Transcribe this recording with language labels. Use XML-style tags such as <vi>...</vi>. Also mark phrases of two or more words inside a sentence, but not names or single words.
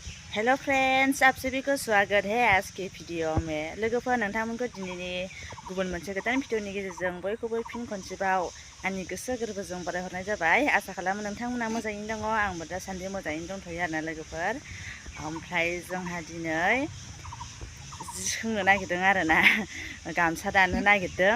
<hi>हेलो फ्रेंड्स, आप सभी को स्वागत है आज के वीडियो में।</hi> <brx>लोगोफोर नोंथांमोनखौ दिनैनि गुबुन मोनसे गोदान भिडिअनि गेजेरजों बयखौबो फिन खनसेबाव आंनि गोसो गोरबोजों बरायहरनाय जाबाय। आसा खालामो नोंथांमोना मोजाङैनो दङ। आंबो दासान्दि मोजाङैनो दंथ'यो आरोना लोगोफोर। ओमफ्राय जोंहा दिनै जि सोंनो नागिरदों आरोना, गामसा दानो नागिरदों।</brx>